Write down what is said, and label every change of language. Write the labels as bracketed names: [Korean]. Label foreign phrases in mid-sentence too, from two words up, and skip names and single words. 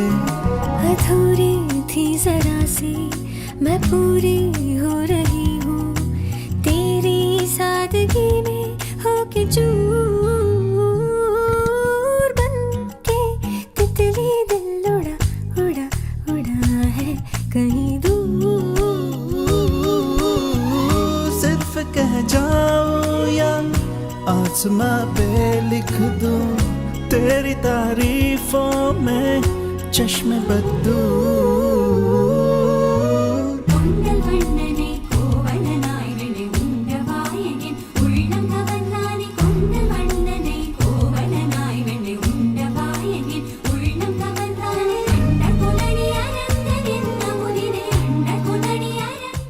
[Hindi] अधूरी थी जरा सी मैं पूरी हो रही हूँ तेरी सादगी में होके चूर बन के तितली दिल उड़ा उड़ा उड़ा है कहीं दूर सिर्फ कह जाऊं या आसमां पे लिख दूं तेरी तारीफों में चश्मे बदू [Tamil] கொண்டல் வண்ணனை கோவலனாய் வெண்ணை உண்டவாயனின் உள்ளம் கவர்ந்தானே கொண்டல் வண்ணனை கோவலனாய் வெண்ணை உண்டவாயனின் உள்ளம் கவர்ந்தானே அண்ட குணடி அரங்க நின்ற முதிரை அண்ட குணடி அரங்க